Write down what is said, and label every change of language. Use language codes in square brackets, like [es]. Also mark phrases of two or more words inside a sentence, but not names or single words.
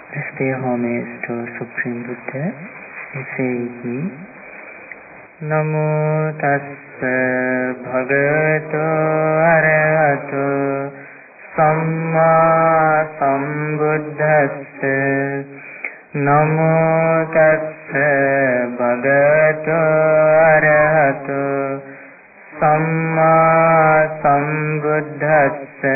[en] Let's pay homage to Supreme Buddha. We say he [pi] Namo tassa bhagavato arahato samma sambuddhassa. Namo tassa bhagavato arahato samma sambuddhassa.